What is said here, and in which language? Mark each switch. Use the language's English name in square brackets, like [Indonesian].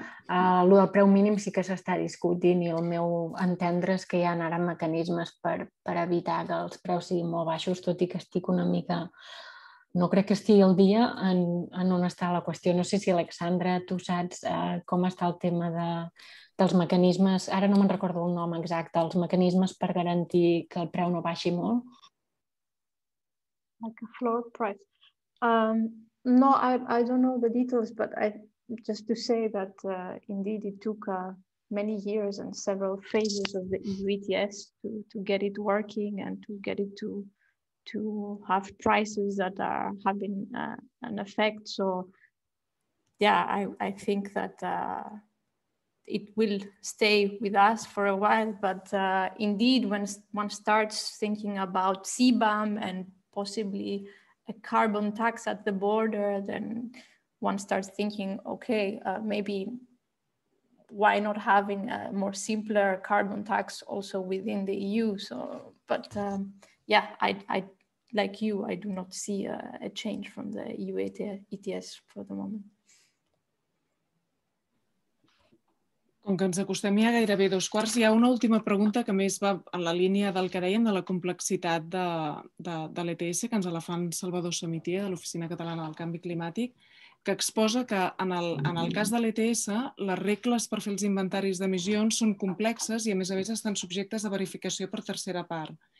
[Catalan] El del preu mínim sí que s'està discutint i el meu entendre és que hi ha ara mecanismes per evitar que els preus siguin molt baixos, tot i que estic una mica... No crec que estigui al dia en on està la qüestió. No sé si, Alexandra, tu saps com està el tema dels mecanismes, ara no me'n recordo el nom exacte, els mecanismes per garantir que el preu no baixi molt? [English] Like a floor price. No, I don't know the details, but just to say that indeed it took many years and several phases of the EU ETS to get it working and to get it to have prices that are having an effect. So yeah, I think that it will stay with us for a while, but indeed when one starts thinking about CBAM and possibly a carbon tax at the border, then one starts thinking, okay, maybe why not having a more simpler carbon tax also within the EU? So, but yeah, I like you, I do not see a change from the EU ETS for the moment. [Catalan] Com que ens acostem ja gairebé 2:15, hi ha una última pregunta que més va en la línia del que dèiem de la complexitat de l'ETS, que ens la fa en Salvador Samitier, de l'Oficina Catalana del Canvi Climàtic, que exposa que en el cas de l'ETS les regles per fer els inventaris d'emissions són complexes i a més estan subjectes a verificació per tercera part.